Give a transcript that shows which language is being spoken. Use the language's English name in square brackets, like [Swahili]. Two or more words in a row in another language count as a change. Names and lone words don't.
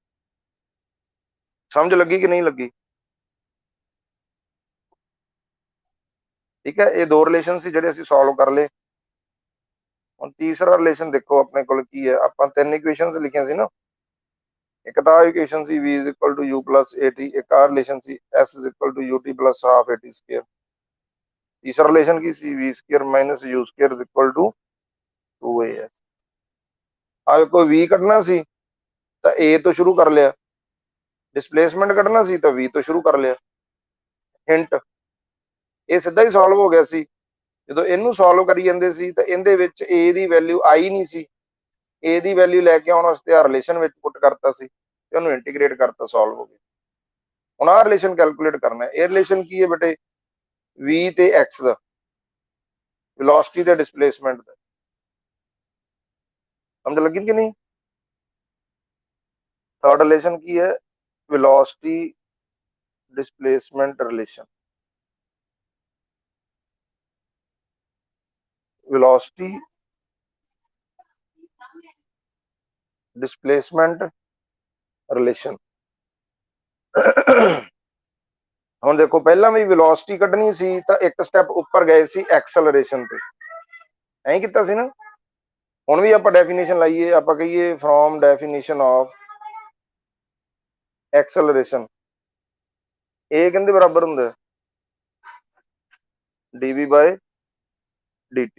[Punjabi] ਸਮਝ ਲੱਗੀ ਕਿ ਨਹੀਂ ਲੱਗੀ? ਠੀਕ ਹੈ, ਇਹ ਦੋ ਰਿਲੇਸ਼ਨ ਸੀ ਜਿਹੜੇ ਅਸੀਂ ਸੋਲਵ ਕਰ ਲਏ। ਹੁਣ ਤੀਸਰਾ ਰਿਲੇਸ਼ਨ ਦੇਖੋ ਆਪਣੇ ਕੋਲ ਕੀ ਹੈ, ਆਪਾਂ ਤਿੰਨ ਇਕੁਏਸ਼ਨਸ ਲਿਖੀਆਂ ਸੀ ਨਾ। ਇੱਕ ਤਾਂ ਇਕੁਏਸ਼ਨ ਸੀ [English] v is equal to u plus at, [Punjabi] ਇੱਕ ਆ ਰਿਲੇਸ਼ਨ ਸੀ [English] s is equal to ut plus half at square। [Punjabi] ਤੀਸਰਾ ਰਿਲੇਸ਼ਨ ਕੀ ਸੀ [English] v square minus u square is equal to 2a। [Punjabi] ਆ ਵੇਖੋ v ਕੱਢਣਾ ਸੀ ਤਾਂ a ਤੋਂ ਸ਼ੁਰੂ ਕਰ ਲਿਆ, ਡਿਸਪਲੇਸਮੈਂਟ ਕੱਢਣਾ ਸੀ ਤਾਂ v ਤੋਂ ਸ਼ੁਰੂ ਕਰ ਲਿਆ। ਹਿੰਟ, ਇਹ ਸਿੱਧਾ ਹੀ ਸੋਲਵ ਹੋ ਗਿਆ ਸੀ। ਜਦੋਂ ਇਹਨੂੰ ਸੋਲਵ ਕਰੀ ਜਾਂਦੇ ਸੀ ਤਾਂ ਇਹਦੇ ਵਿੱਚ a ਦੀ ਵੈਲਿਊ ਆਈ ਨਹੀਂ ਸੀ, a ਦੀ ਵੈਲਿਊ ਲੈ ਕੇ ਆਉਣ ਵਾਸਤੇ ਆ ਰਿਲੇਸ਼ਨ ਵਿੱਚ ਪੁੱਟ ਕਰਤਾ ਸੀ ਤੇ ਉਹਨੂੰ ਇੰਟੀਗ੍ਰੇਟ ਕਰਤਾ, ਸੋਲਵ ਹੋ ਗਿਆ। ਹੁਣ ਆਹ ਰਿਲੇਸ਼ਨ ਕੈਲਕੂਲੇਟ ਕਰਨਾ ਹੈ। ਇਹ ਰਿਲੇਸ਼ਨ ਕੀ ਹੈ ਬੇਟੇ, v ਤੇ x ਦਾ, ਵੈਲੋਸਿਟੀ ਤੇ ਡਿਸਪਲੇਸਮੈਂਟ ਦਾ। ਸਮਝ ਲੱਗੀ ਕਿ ਨਹੀਂ? [English] third relation [Punjabi] ਕੀ ਹੈ, [English] velocity displacement relation. velocity displacement relation. [Punjabi] ਹੁਣ ਦੇਖੋ ਪਹਿਲਾਂ ਵੀ ਵੈਲੋਸਿਟੀ ਕੱਢਣੀ ਸੀ ਤਾਂ ਇੱਕ ਸਟੈਪ ਉੱਪਰ ਗਏ ਸੀ ਐਕਸਲਰੇਸ਼ਨ ਤੇ, ਐਂ ਕੀਤਾ ਸੀ ਨਾ। ਹੁਣ ਵੀ ਆਪਾਂ ਡੈਫੀਨੇਸ਼ਨ ਲਾਈਏ, ਆਪਾਂ ਕਹੀਏ [English] from definition of acceleration, [Punjabi] ਇਹ ਕਿੰਦੇ ਬਰਾਬਰ ਹੁੰਦਾ, [English] dv by dt.